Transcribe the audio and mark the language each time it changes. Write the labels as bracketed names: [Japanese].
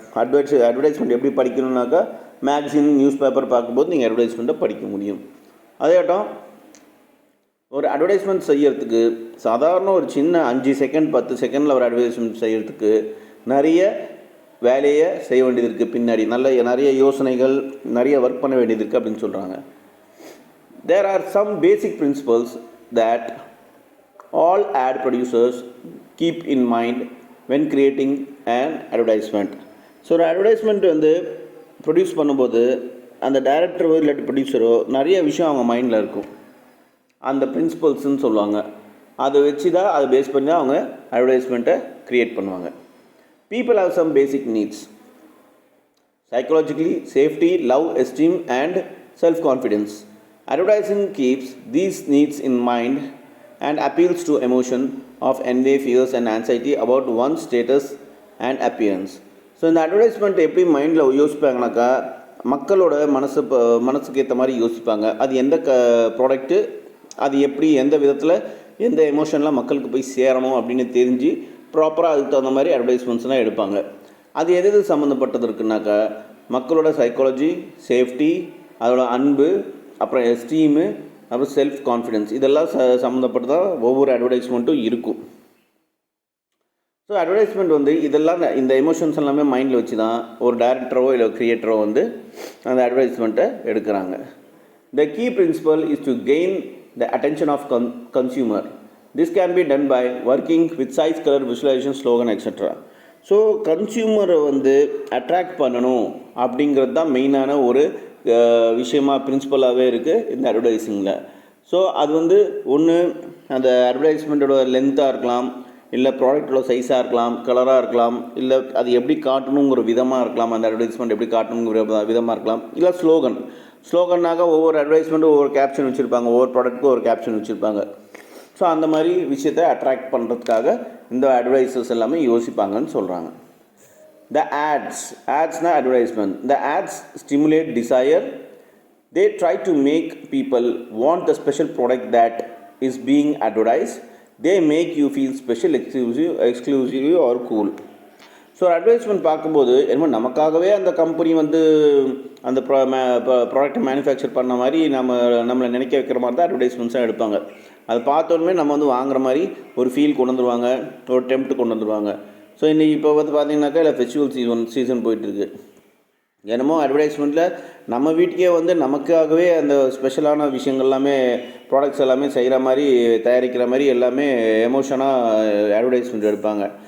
[Tamil] Advertisement எப்படி படிக்கணுன்னாக்கா, மேக்சின் news paper பார்க்கும்போது நீங்கள் அட்வர்டைஸ்மெண்ட்டை படிக்க முடியும். அதேட்டம் ஒரு அட்வர்டைஸ்மெண்ட் செய்கிறதுக்கு சாதாரண ஒரு சின்ன 5 செகண்ட் 10 செகண்டில் ஒரு அட்வர்டைஸ்மெண்ட் செய்கிறதுக்கு நிறைய வேலையை செய்ய வேண்டியது இருக்குது. பின்னாடி நிறைய யோசனைகள், நிறைய ஒர்க் பண்ண வேண்டியது இருக்குது அப்படின்னு சொல்கிறாங்க. [English] There are some basic principles that all ad producers keep in mind when creating an advertisement. [Tamil] So ஒரு அட்வர்டைஸ்மெண்ட் வந்து ப்ரொடியூஸ் பண்ணும்போது அந்த டைரக்டரோ இல்லாட்டி ப்ரொடியூசரோ நிறைய விஷயம் அவங்க மைண்டில் இருக்கும். அந்த பிரின்சிபல்ஸ்ன்னு சொல்லுவாங்க. அதை வச்சு தான் அதை பேஸ் பண்ணி தான் அவங்க அட்வர்டைஸ்மெண்ட்டை க்ரியேட் பண்ணுவாங்க. [English] People have some basic needs. Psychologically, safety, love, esteem and self-confidence. Advertising keeps these needs in mind and appeals to emotion of envy, fears and anxiety about one's status and appearance. [Tamil] So இந்த advertisement எப்படி மைண்டில் யோசிப்பாங்கனாக்கா, மக்களோட மனசுக்கு ஏற்ற மாதிரி யோசிப்பாங்க. அது எந்த ப்ராடக்ட்டு, அது எப்படி எந்த விதத்தில் எந்த எமோஷன்லாம் மக்களுக்கு போய் சேரணும் அப்படின்னு தெரிஞ்சு ப்ராப்பராக அதுக்கு தகுந்த மாதிரி அட்வர்டைஸ்மெண்ட்ஸ்லாம் எடுப்பாங்க. அது எது சம்மந்தப்பட்டது இருக்குனாக்கா, மக்களோட சைக்காலஜி, சேஃப்டி, அதோட அன்பு, அப்புறம் எஸ்டீமு, அப்புறம் செல்ஃப் கான்ஃபிடென்ஸ், இதெல்லாம் சம்மந்தப்பட்டு தான் ஒவ்வொரு அட்வர்டைஸ்மெண்ட்டும் இருக்கும். ஸோ அட்வர்டைஸ்மெண்ட் வந்து இதெல்லாம் இந்த எமோஷன்ஸ் எல்லாமே மைண்டில் வச்சு தான் ஒரு டைரக்டரோ இல்லை கிரியேட்டரோ வந்து அந்த அட்வர்டைஸ்மெண்ட்டை எடுக்கிறாங்க. The key principle is to gain the attention of consumer. This can be done by working with size, color, visualization, slogan, etc. So கன்சியூமரை வந்து அட்ராக்ட் பண்ணணும் அப்படிங்கிறது தான் மெயினான ஒரு விஷயமாக பிரின்சிபலாகவே இருக்குது இந்த அட்வர்டைஸிங்கில். ஸோ அது வந்து ஒன்று அந்த அட்வர்டைஸ்மெண்ட்டோட லென்த்தாக இருக்கலாம், இல்லை ப்ராடக்டோட சைஸாக இருக்கலாம், கலராக இருக்கலாம், இல்லை அது எப்படி காட்டணுங்கிற விதமாக இருக்கலாம், அந்த அட்வர்டைஸ்மெண்ட் எப்படி காட்டணுங்கிற விதமாக இருக்கலாம், இல்லை ஸ்லோகன்னாக ஒவ்வொரு அட்வர்டைஸ்மெண்ட்டும் ஒவ்வொரு கேப்ஷன் வச்சுருப்பாங்க, ஒவ்வொரு ப்ராடக்ட்டுக்கும் ஒரு கேப்ஷன் வச்சுருப்பாங்க. ஸோ அந்த மாதிரி விஷயத்தை அட்ராக்ட் பண்ணுறதுக்காக இந்த அட்வர்டைஸர்ஸ் எல்லாமே யோசிப்பாங்கன்னு சொல்கிறாங்க. [English] The adsனா advertisement. The ads stimulate desire. They try to make people want the special product that is being advertised. They make you feel special, exclusive or cool. [Tamil] So advertisement பார்க்கும்போது என்னமோ நமக்காகவே அந்த கம்பெனி வந்து அந்த ப்ராடக்ட்டை மேனுஃபேக்சர் பண்ண மாதிரி நம்மளை நினைக்க வைக்கிற மாதிரி தான் அட்வர்டைஸ்மெண்ட்ஸாக எடுப்பாங்க. அதை பார்த்தோன்னே நம்ம வந்து வாங்குற மாதிரி ஒரு ஃபீல் கொண்டு வந்துடுவாங்க, ஒரு டெம்ப்ட் கொண்டு வந்துடுவாங்க. ஸோ இன்றைக்கி இப்போ வந்து பார்த்திங்கனாக்கா இல்லை ஃபெஸ்டிவல் சீசன் போயிட்டுருக்கு. என்னமோ அட்வர்டைஸ்மெண்ட்டில் நம்ம வீட்டுக்கே வந்து நமக்காகவே அந்த ஸ்பெஷலான விஷயங்கள் எல்லாமே ப்ராடக்ட்ஸ் எல்லாமே செய்கிற மாதிரி தயாரிக்கிற மாதிரி எல்லாமே எமோஷனாக அட்வர்டைஸ்மெண்ட் எடுப்பாங்க.